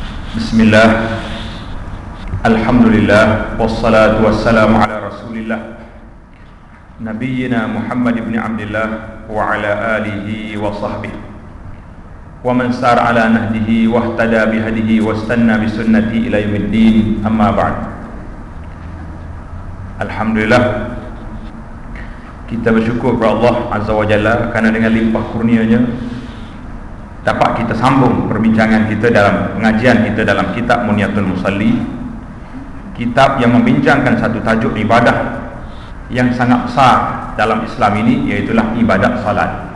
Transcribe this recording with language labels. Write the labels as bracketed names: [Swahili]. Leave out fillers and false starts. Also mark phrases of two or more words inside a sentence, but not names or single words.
[Arabic] بسم الله، الحمد لله، والصلاة والسلام على رسول الله نبينا محمد بن عبد الله وعلى آله وصحبه ومن سار على نهجه واهتدى بهديه واستن بسنته إلى يوم الدين، أما بعد. Alhamdulillah, [Malay] kita bersyukur kepada Allah [Arabic] عز وجل [Malay] kerana dengan limpah kurnianya dapat kita sambung perbincangan kita dalam pengajian kita dalam kitab Munyatul Musalli, kitab yang membincangkan satu tajuk ibadah yang sangat besar dalam Islam ini, iaitulah ibadat salat.